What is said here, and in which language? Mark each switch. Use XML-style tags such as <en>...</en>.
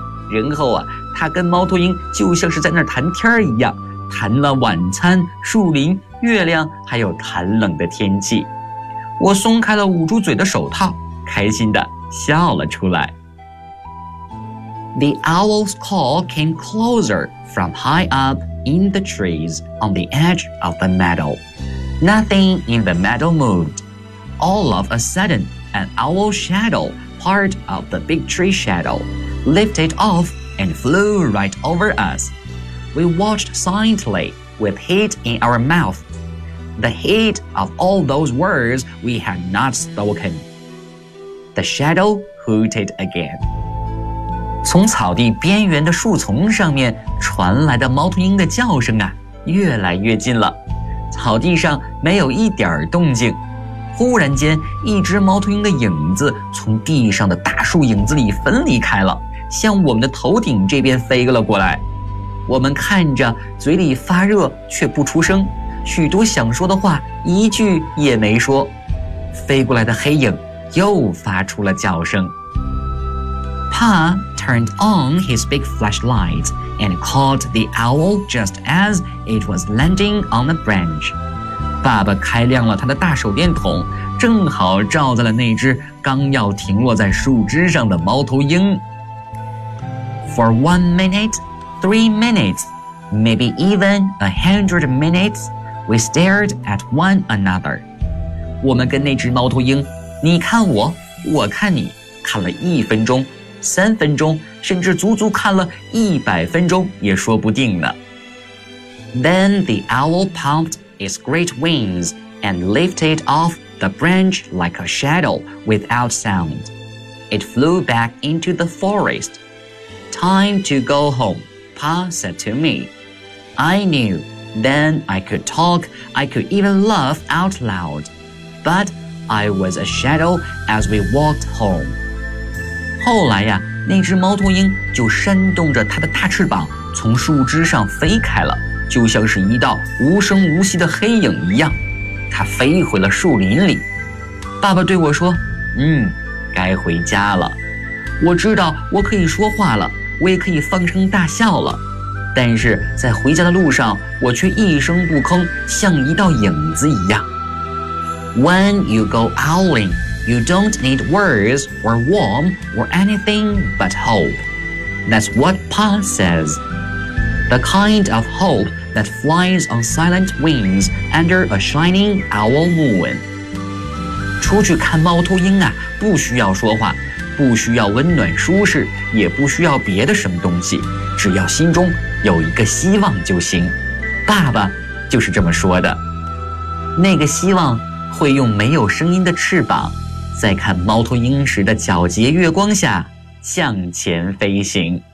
<zh>然后啊，他跟猫头鹰就像是在那儿谈天一样，谈了晚餐、树林、月亮，还有寒冷的天气。我松开了捂住嘴的手套，开心地笑了出来。</zh> <en>The owl's call came closer from high up in the trees on the edge of the meadow. Nothing in the meadow moved. All of a sudden, an owl shadow, part of the big tree shadow,lifted off and flew right over us. We watched silently with heat in our mouth, the heat of all those words we had not spoken. The shadow hooted again.</en> <zh>从草地边缘的树丛上面传来的猫头鹰的叫声啊，越来越近了。草地上没有一点动静。忽然间，一只猫头鹰的影子从地上的大树影子里分离开了，向我们的头顶这边飞了过来。我们看着，嘴里发热却不出声，许多想说的话一句也没说。飞过来的黑影又发出了叫声。</zh> <en>Pa turned on his big flashlight and caught the owl just as it was landing on the branch.</en> <zh>爸爸开亮了他的大手电筒，正好照在了那只刚要停落在树枝上的猫头鹰。</zh> <en>For 1 minute, 3 minutes, maybe even 100 minutes, we stared at one another.</en> <zh>我们跟那只猫头鹰，你看我，我看你，看了1分钟、3分钟，甚至足足看了100分钟也说不定呢。</zh> <en>Then the owl pumped its great wings and lifted off the branch like a shadow without sound. It flew back into the forest. Time to go home, Pa said to me. I knew then I could talk, I could even laugh out loud. But I was a shadow as we walked home.</en> <zh>后来呀，那只猫头鹰就扇动着它的大翅膀从树枝上飞开了，就像是一道无声无息的黑影一样。它飞回了树林里。爸爸对我说，该回家了。我知道我可以说话了。我也可以放声大笑了，但是在回家的路上，我却一声不吭，像一道影子一样。</zh> <en>When you go owling, you don't need words or warm or anything but hope. That's what Pa says. The kind of hope that flies on silent wings under a shining owl moon.</en> <zh>出去看猫头鹰啊，不需要说话。不需要温暖舒适，也不需要别的什么东西，只要心中有一个希望就行。爸爸就是这么说的。那个希望会用没有声音的翅膀，在看猫头鹰时的皎洁月光下向前飞行。</zh>